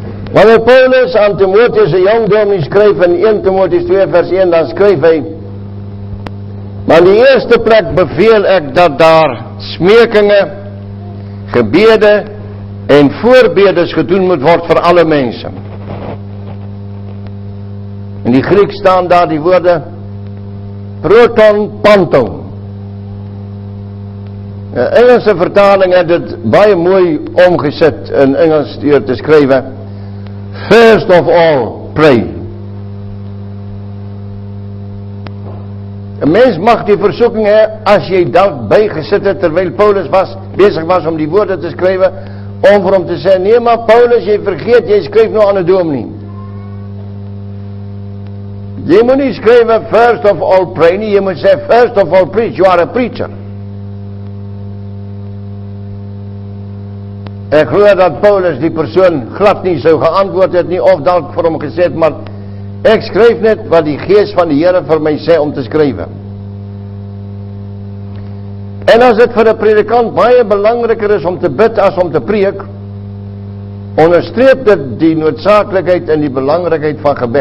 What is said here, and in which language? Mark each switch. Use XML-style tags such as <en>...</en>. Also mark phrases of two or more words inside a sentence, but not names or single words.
<af>Wanneer Paulus aan Timotheus een jong dominee skryf in 1 Timotheus 2 vers 1, dan skryf hy, maar die eerste plek beveel ek dat daar smekinge, gebede en voorbedes gedoen moet word vir alle mense. In die Griek staan daar die woorde</af> <el>πρῶτον πάντων.</el> <af>De Engelse vertaling het dit baie mooi omgesit in Engels deur te skrywe.</af> <en>First of all, pray.</en> <af>Een mens mag die versoeking hê, as jy dalk bygesit het terwyl Paulus besig was om die woorde te skrywe, om vir hom te sê, nee maar Paulus, jy vergeet, jy skryf nou aan 'n dominee. Jy moet nie skrywe</af> <en>first of all pray</en> <af>nie, jy moet sê</af> <en>first of all preach, you are a preacher.</en> <af>Ek glo dat Paulus die persoon glad nie sou geantwoord het nie, of dalk vir hom gesê het, maar ek skryf net wat die gees van die Here vir my sê om te skrywe. En as dit vir 'n predikant baie belangriker is om te bid as om te preek, onderstreep dit die noodsaaklikheid en die belangrikheid van gebed.</af>